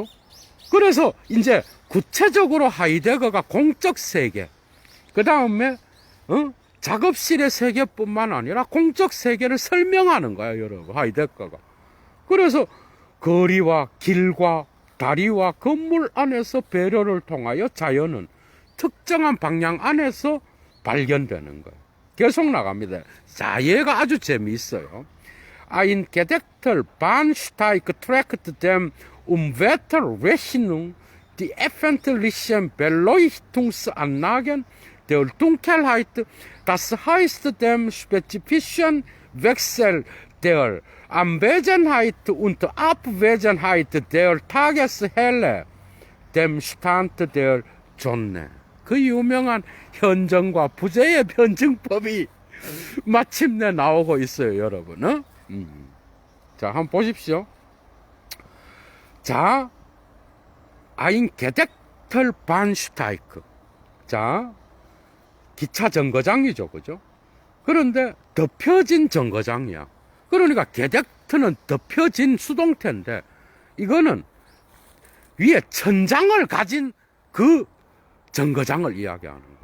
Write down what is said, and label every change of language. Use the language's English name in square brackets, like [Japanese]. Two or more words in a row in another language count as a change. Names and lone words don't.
[Korean] 그래서 이제 구체적으로 하이데거가 공적 세계, 그 다음에 작업실의 세계뿐만 아니라 공적 세계를 설명하는 거야, 여러분. 하이데거가. 그래서 거리와 길과 다리와 건물 안에서 배려를 통하여 자연은 특정한 방향 안에서 발견되는 거예요. 계속 나갑니다. 자, 얘가 아주 재미있어요. [German] Ein gedeckter Bahnsteig trägt dem Wetterrechnung die öffentlichen Beleuchtungsanlagen der Dunkelheit, das heißt dem spezifischen Wechsel der Anwesenheit und Abwesenheit der Tageshelle, dem Stand der Sonne. [Korean] 그 유명한 현정과 부재의 변증법이 마침내 나오고 있어요, 여러분. 자, 한번 보십시오. 자, [German] ein gedeckter Bahnsteig. [Korean] 자, 기차 정거장이죠, 그죠? 그런데 덮여진 정거장이야. 그러니까 게덱트는 덮여진 수동태인데 이거는 위에 천장을 가진 그 정거장을 이야기하는 거예요.